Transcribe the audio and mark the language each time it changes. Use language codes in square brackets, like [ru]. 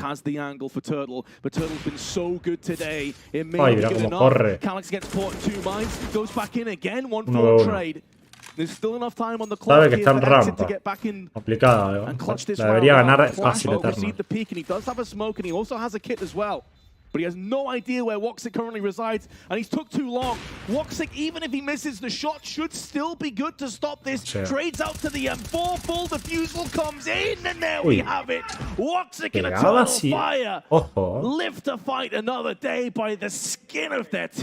[en] has the angle for Turtle, but Turtle's been so good today. It may [es] Ay, mira cómo corre. [en] Calyx gets caught in 2 minds, goes back in again, 1-4 trade. There's still enough time on the clock. [es] Sabe que está en rampa. Complicada, la debería ganar fácil Eternal. [en] The peak, and he does have a smoke, and he also has a kit as well. But he has no idea where Woxic currently resides, and he's took too long. Woxic, even if he misses the shot, should still be good to stop this. Trades out to the M4, full defusal comes in, and there we have it. Woxic and Eternal Fire live to fight another day by the skin of their teeth.